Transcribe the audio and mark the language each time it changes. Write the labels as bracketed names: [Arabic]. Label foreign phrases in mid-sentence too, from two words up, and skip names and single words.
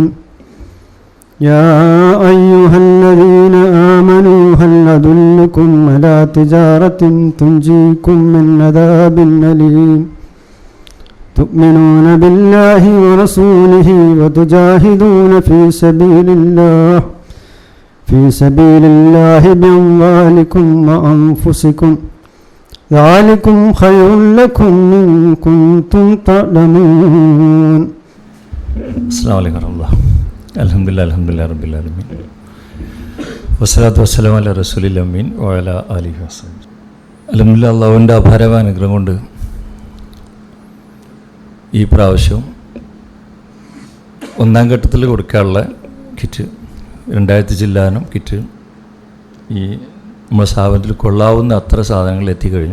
[Arabic] يا أيها الذين آمنوا هل أدلكم على تجارة تنجيكم من عذاب أليم تؤمنون بالله ورسوله وتجاهدون في سبيل الله بأموالكم وأنفسكم ذلكم خير لكم إن كنتم تعلمون. السلام عليكم ورحمة الله. الحمد لله رب العالمين والصلاة والسلام على رسول الأمين وعلى آله وصحبه. [Malayalam] അൽഹംദുലില്ലാഹ്, അല്ലാഹുവിൻ്റെ അപാരമായ അനുഗ്രഹം കൊണ്ട് ഈ പ്രാവശ്യം ഒന്നാം ഘട്ടത്തിൽ കൊടുക്കാനുള്ള കിറ്റ് 2000 ചില്ലാനം കിറ്റ് ഈ നമ്മുടെ സ്ഥാപനത്തിൽ കൊള്ളാവുന്ന അത്ര സാധനങ്ങൾ എത്തിക്കഴിഞ്ഞു.